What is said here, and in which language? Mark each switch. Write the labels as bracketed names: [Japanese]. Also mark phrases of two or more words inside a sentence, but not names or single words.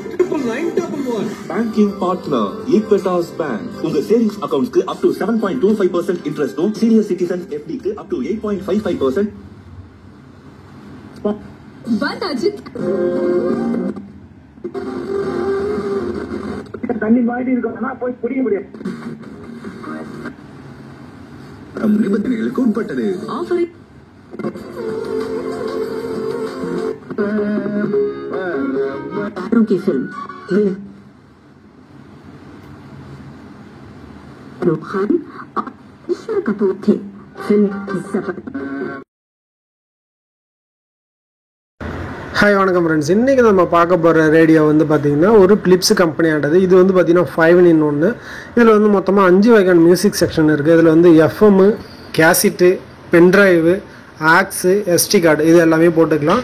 [English] 99911. Banking partner Equitas Bank. [Tamil] உங்க [English] savings accounts [Tamil] க்கு [English] up to 7.25% interest [Tamil] உம் [English] senior citizens FD [Tamil] க்கு [English] up to 8.55%. [Tamil] வந்தாச்சு. தண்ணி வாங்கி இருக்கோம்னா போய் குடிக்க முடியாது. நிபந்தனைகளுக்கு உட்பட்டது. [Hindi] ஆஃபரை की फिल्म शाहरुख खान और ईश्वर कपूर थे. फिल्म सफर. [Tamil] ஹாய் வணக்கம் ஃப்ரெண்ட்ஸ். இன்றைக்கி நம்ம பார்க்க போகிற ரேடியோ வந்து பார்த்திங்கன்னா ஒரு பிலிப்ஸ் கம்பெனியானது. இது வந்து பார்த்திங்கன்னா 5-in-1. இதில் வந்து மொத்தமாக 5 வகையான மியூசிக் செக்ஷன் இருக்குது. இதில் வந்து எஃப்எம்மு, கேசட்டு, பென்ட்ரைவு, ஆக்ஸு, எஸ்டி கார்டு இது எல்லாமே போட்டுக்கலாம்.